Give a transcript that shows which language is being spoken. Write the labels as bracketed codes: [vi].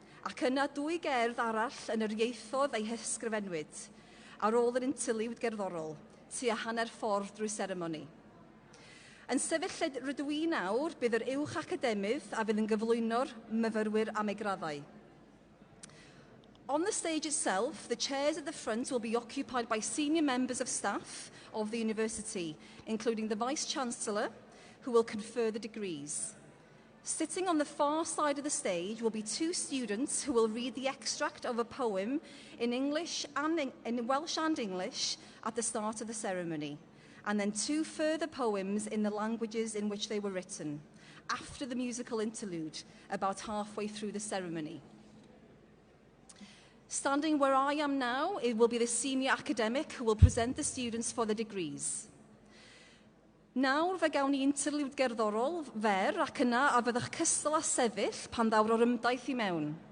[cy] Ac yna dwy gerdd arall yn yr ieithoedd ei hysgrifennwyd, ar ôl yr interliwd gerddorol, tua hanner ffordd drwy seremoni. Yn sefyll rydw I nawr, bydd yr uwch academydd a fydd yn gyflwyno'r myfyrwyr am ei graddau. [en] On the stage itself, the chairs at the front will be occupied by senior members of staff of the university, including the Vice-Chancellor, who will confer the degrees. Sitting on the far side of the stage will be two students who will read the extract of a poem in English and in Welsh and English at the start of the ceremony, and then two further poems in the languages in which they were written, after the musical interlude, about halfway through the ceremony. Standing where I am now, it will be the senior academic who will present the students for the degrees. [cy] Nawr fe gawn ni interliwd gerddorol fer ac yna a fyddwch cystal a sefyll pan ddawr o'r ymdaith I mewn.